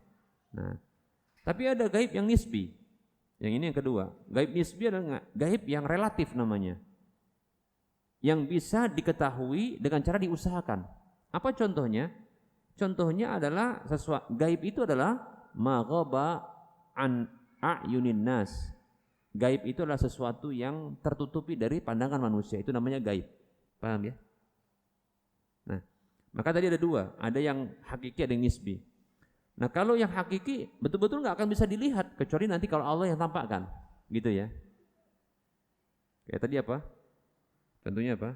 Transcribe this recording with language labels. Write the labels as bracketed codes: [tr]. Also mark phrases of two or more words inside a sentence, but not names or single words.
[id] Nah, tapi ada gaib yang nisbi. Yang ini yang kedua, gaib nisbi adalah gaib yang relatif namanya, yang bisa diketahui dengan cara diusahakan. Apa contohnya? Contohnya adalah sesuatu gaib itu adalah [ar] ما غاب عن أعين الناس. [id] Gaib itu adalah sesuatu yang tertutupi dari pandangan manusia, itu namanya gaib. Paham ya? Nah, maka tadi ada dua, ada yang hakiki, ada yang nisbi. Nah, kalau yang hakiki betul-betul nggak akan bisa dilihat kecuali nanti kalau Allah yang tampakkan, gitu ya. Kayak tadi apa? Tentunya apa?